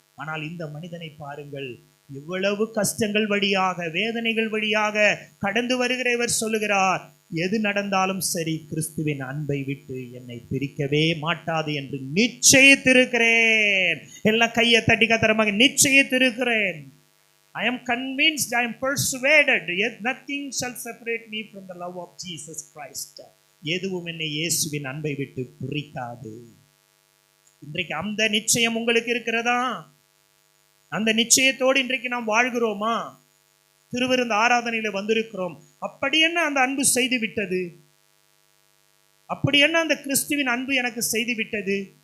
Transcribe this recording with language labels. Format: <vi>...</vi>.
<ta>ஆனால் இந்த மனிதனை பாருங்கள், இவ்வளவு கஷ்டங்கள் வழியாக, வேதனைகள் வழியாக கடந்து வருகிற இவர் சொல்லுகிறார், எது நடந்தாலும் சரி கிறிஸ்துவின் அன்பை விட்டு என்னை பிரிக்கவே மாட்டாது என்று நிச்சயித்திருக்கிறேன். எல்லாம் கையை தட்டி கத்தரமாக நிச்சயித்திருக்கிறேன்.</ta> <en>I am convinced, I am persuaded, yet nothing shall separate me from the love of Jesus Christ.</en> <ta>எதுவும் என்னை இயேசுவின் அன்பை விட்டு பிரிக்காது. இன்றைக்கு அந்த நிச்சயம் உங்களுக்கு இருக்கிறதா? அந்த நிச்சயத்தோடு இன்றைக்கு நாம் வாழ்கிறோமா? திருவிருந்து ஆராதனையில வந்திருக்கிறோம். அப்படி என்ன அந்த அன்பு செய்து விட்டது? அப்படி என்ன அந்த கிறிஸ்துவின் அன்பு எனக்கு செய்து விட்டது?</ta>